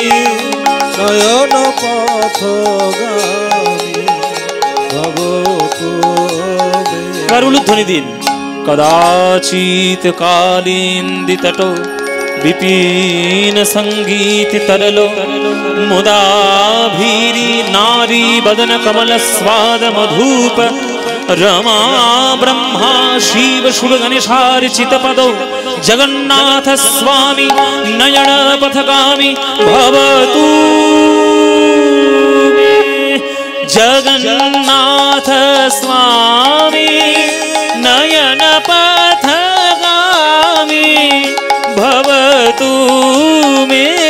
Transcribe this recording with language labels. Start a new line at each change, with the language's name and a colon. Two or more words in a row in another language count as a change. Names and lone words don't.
Sanskrit: নয়ন পথগামী ভবতু মে।
Bangla: এবার উলুধ্বনি দিন।
Sanskrit: কদাচিৎ কালিন্দিতট বিপিন সঙ্গীত তরল মুদাভীরি নারী বদন কমল স্বাদ মধুপ रमा ब्रह्मा शिव सुर गणेशार्चित पदौ जगन्नाथ स्वामी नयन पथगामी भवतु मे जगन्नाथ स्वामी नयन पथगामी भवतु मे